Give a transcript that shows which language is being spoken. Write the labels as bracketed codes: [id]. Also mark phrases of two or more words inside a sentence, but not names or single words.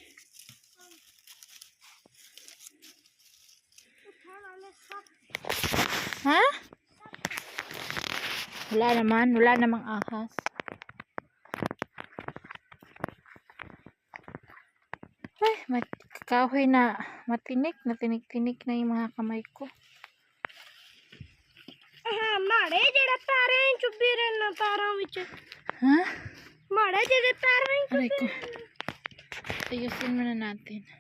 [tl] Ha? Wala namang ahas. Ay, kahoy na matinik na tinik na yung mga kamay ko. [pa] ਮਾੜੇ ਜਿਹੜੇ ਪੈਰਾਂ ਹੀ ਚੁੱਭੀ ਰਹਿਣਾ ਪੈਰਾਂ ਵਿੱਚ [tl] Ha? [pa] ਮਾੜੇ ਜਿਹੜੇ ਪੈਰਾਂ ਹੀ [tl] Aray ko. Ayusin muna natin.